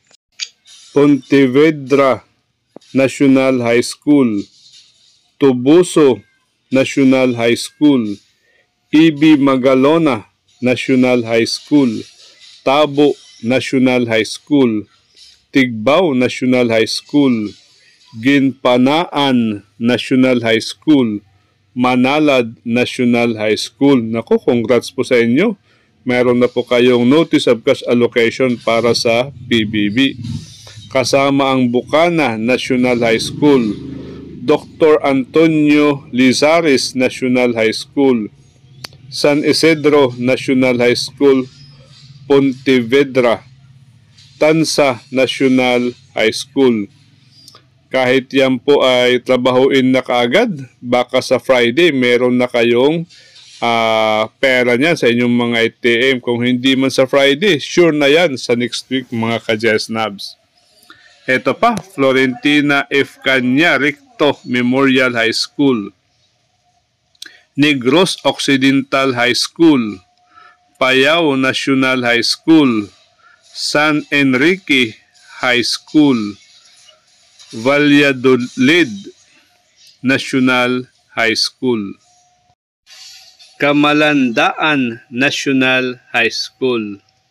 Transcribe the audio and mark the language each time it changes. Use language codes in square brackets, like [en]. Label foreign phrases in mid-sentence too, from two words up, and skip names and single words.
[tl] Pontevedra National High School, Tubuso National High School, Ibi Magalona National High School, Tabo National High School, Tigbao National High School, Ginpanaan National High School, Manalad National High School. Naku, congrats po sa inyo. Meron na po kayong Notice of Cash Allocation para sa PBB. Kasama ang Bukana National High School, Dr. Antonio Lizares National High School, San Isidro National High School, Pontevedra, Tansa National High School. Kahit yan po ay trabahuin na kaagad, baka sa Friday meron na kayong pera niyan sa inyong mga ATM. Kung hindi man sa Friday, sure na yan sa [en] next week [tl] mga ka-Jesnabs. Ito pa, Florentina F. Caña Recto Memorial High School, Negros Occidental High School, Payao National High School, San Enrique High School, Valladolid National High School, Kamalandaan National High School.